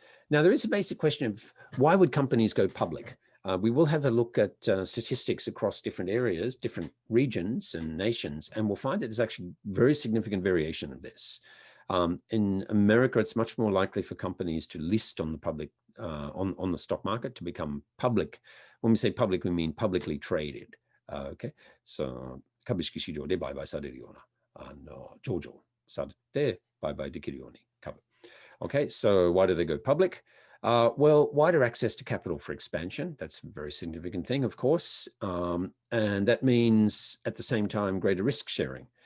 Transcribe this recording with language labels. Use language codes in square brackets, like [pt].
[en] Now, there is a basic question of why would companies go public? We will have a look at statistics across different areas, different regions and nations, and we'll find that there's actually very significant variation of this. In America, it's much more likely for companies to list on the public, on the stock market, to become public. When we say public, we mean publicly traded. Okay, so [ja] 株式市場で売買されるような上場されて売買できるように株。 [en] Okay, so why do they go public? Well, wider access to capital for expansion. That's a very significant thing, of course. And that means at the same time, greater risk sharing.